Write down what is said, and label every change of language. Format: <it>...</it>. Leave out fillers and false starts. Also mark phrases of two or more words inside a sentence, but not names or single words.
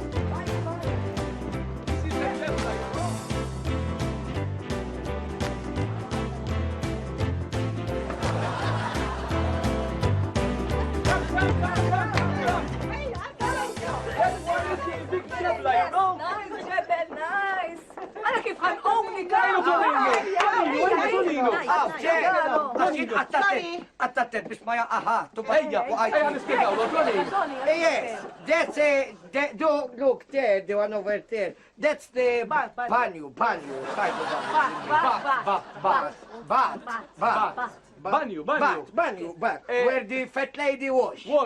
<en>This is the Jebla, you know? Nice. أنا كيف هنقومني كانوا</en> <mt>Attattet biex ma jaqaħa.</mt> <en>Yes, that's look there, the one over there. That's the banyu. Banyu, where the fat lady wash.</en>